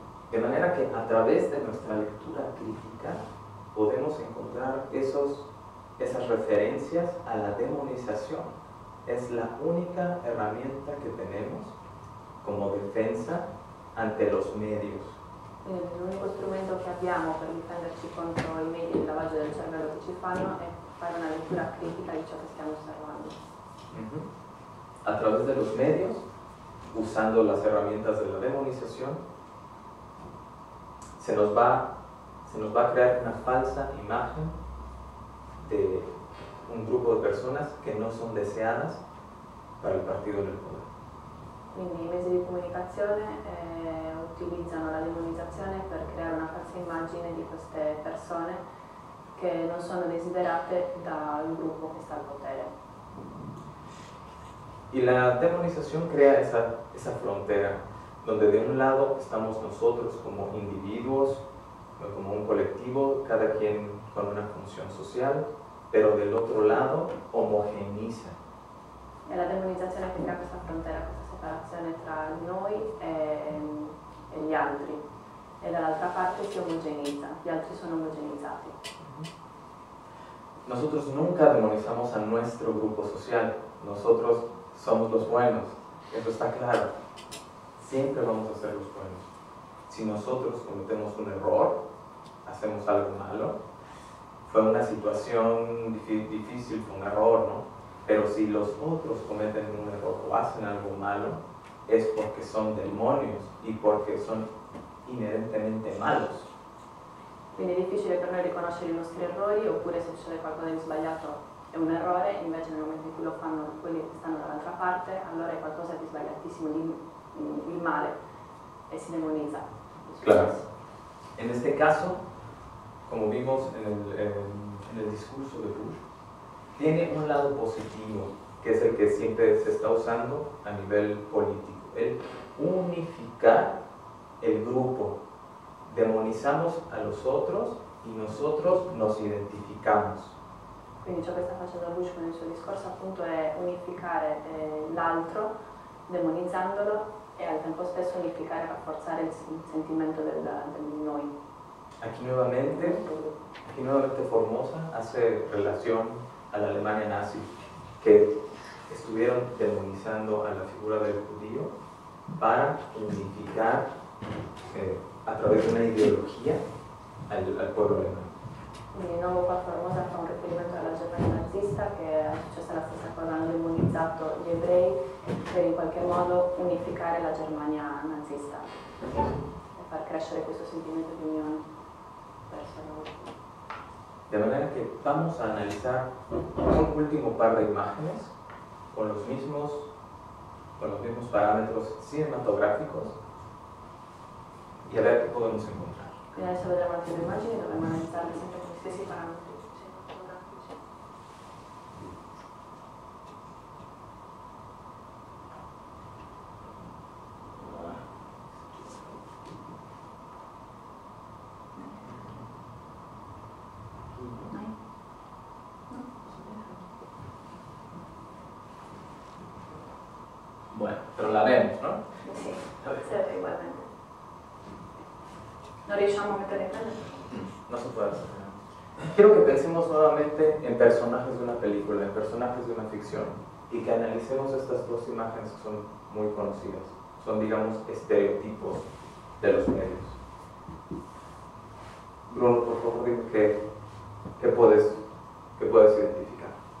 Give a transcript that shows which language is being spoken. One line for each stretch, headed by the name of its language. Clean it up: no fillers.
Spanish: De manera que a través de nuestra lectura crítica podemos encontrar esas referencias a la demonización. Es la única herramienta que tenemos como defensa ante los medios.
Italian: Quindi l'unico strumento che abbiamo per difenderci contro i media e il lavaggio del cervello che ci fanno è fare una lettura critica di ciò che stiamo osservando.
Spanish: A través de los medios, usando las herramientas de la demonización, se nos va a crear una falsa imagen de un grupo de personas que no son deseadas para el partido del poder.
Italian: Quindi i mezzi di comunicazione utilizzano la demonizzazione per creare una falsa immagine di queste persone che non sono desiderate dal gruppo che sta al potere.
Spanish: Y la demonización crea esa frontera, donde de un lado estamos nosotros como individuos, como un colectivo, cada quien con una función social, pero del otro lado homogeneiza.
Italian: È la demonizzazione che crea questa frontera, questa separazione tra noi e gli altri, e dall'altra parte si omogenizza, gli altri sono omogenizzati.
Spanish: Nosotros nunca demonizamos a nuestro grupo social, nosotros somos los buenos, eso está claro, siempre vamos a ser los buenos. Si nosotros cometemos un error, hacemos algo malo, fue una situación difícil, fue un error, ¿no? Pero si los otros cometen un error o hacen algo malo, es porque son demonios y porque son inherentemente malos.
Italian: Quindi è difficile per noi riconoscere i nostri errori, oppure se succede qualcosa di sbagliato è un errore, invece nel momento in cui lo fanno quelli che stanno dall'altra parte, allora è qualcosa di sbagliatissimo, di male, e si demonizza.
Spanish: Claro. En este caso, como vimos en el discurso de Bush, tiene un lado positivo, que es el que siempre se está usando a nivel político, el unificar el grupo. Demonizamos a los otros y nosotros nos identificamos.
Italian: Quindi ciò che sta facendo Bush con il suo discorso appunto è unificare l'altro, demonizzandolo, e al tempo stesso unificare e rafforzare il sentimento del noi.
Spanish: Aquí nuevamente Formosa hace relación a la Alemania nazi, que estuvieron demonizando a la figura del judío para unificar a través de una ideología al pueblo alemán.
Italian: Quindi di nuovo qua Formosa fa un riferimento alla Germania nazista, che è successa la stessa cosa, hanno demonizzato gli ebrei per in qualche modo unificare la Germania nazista e far crescere questo sentimento di unione verso loro.
Spanish: De manera que vamos a analizar un último par de imágenes con los mismos parámetros cinematográficos y a ver qué podemos encontrar.
Italian: Quindi adesso vedremo altre due immagini, dovremo analizzarle sempre con gli stessi parametri cinematografici.
Spanish: Bueno, pero la vemos, ¿no?
Italian: Sì, si vede ugualmente. Non riusciamo a mettere in frente?
Spanish: No se puede hacer. Quiero que pensemos nuevamente en personajes de una película, en personajes de una ficción, y que analicemos estas dos imágenes que son muy conocidas. Son, digamos, estereotipos de los medios. Bruno, por favor, dime qué puedes identificar.